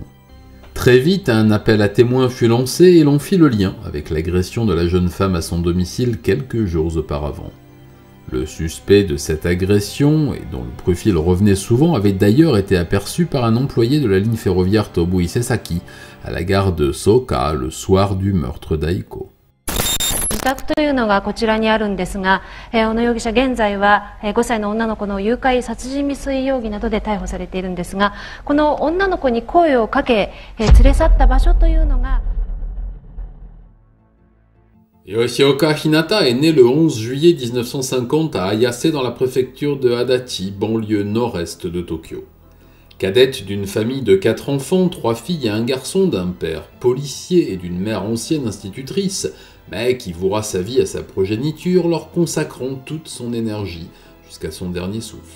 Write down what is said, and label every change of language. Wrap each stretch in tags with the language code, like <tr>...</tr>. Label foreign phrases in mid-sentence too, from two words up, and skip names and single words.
<fr>Très vite, un appel à témoins fut lancé et l'on fit le lien avec l'agression de la jeune femme à son domicile quelques jours auparavant. Le suspect de cette agression, et dont le profil revenait souvent, avait d'ailleurs été aperçu par un employé de la ligne ferroviaire Tobui Sesaki à la gare de Soka le soir du meurtre d'Aiko.</fr> <ja>自宅というのがこちらにあるんですが、小野容疑者現在は5歳の女の子の誘拐殺人未遂容疑などで逮捕されているんですが、この女の子に声をかけ連れ去った場所というのが</ja> <fr>Yoshioka Hinata est née le 11 juillet 1950 à Ayase dans la préfecture de Adachi, banlieue nord-est de Tokyo. Cadette d'une famille de 4 enfants, 3 filles et un garçon, d'un père policier et d'une mère ancienne institutrice, mais qui vouera sa vie à sa progéniture, leur consacrant toute son énergie jusqu'à son dernier souffle.</fr>